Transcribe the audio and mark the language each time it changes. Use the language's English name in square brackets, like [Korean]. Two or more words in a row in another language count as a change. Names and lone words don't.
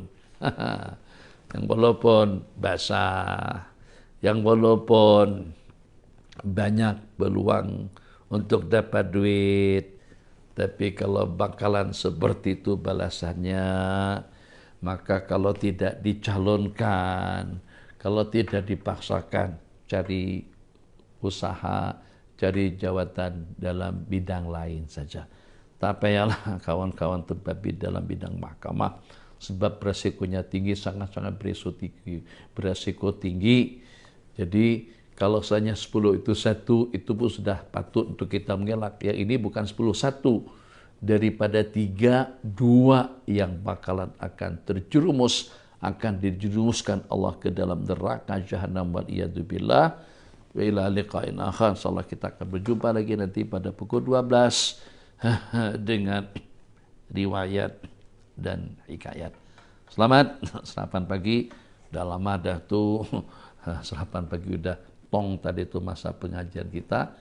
[Malay] Yang walaupun basah, yang walaupun banyak peluang untuk dapat duit, tapi kalau bakalan seperti itu balasannya, maka kalau tidak dicalonkan, kalau tidak dipaksakan, cari usaha, cari jawatan dalam bidang lain saja. Tak payahlah kawan-kawan terbabi dalam bidang mahkamah, sebab beresikonya tinggi, sangat-sangat beresiko tinggi. Jadi kalau hanya 10 itu satu, itu pun sudah patut untuk kita mengelak. Yang ini bukan 10 satu, daripada 3 2 yang bakalan akan terjerumus, akan dijerumuskan Allah ke dalam neraka jahanam, [Arabic] والعياذ بالله. وإلى لقاء آخر. [Malay] Insyaallah kita akan berjumpa lagi nanti pada pukul 12 dengan riwayat dan hikayat. Selamat sarapan pagi. Udah lama dah tuh sarapan pagi, udah tong tadi tuh masa pengajian kita.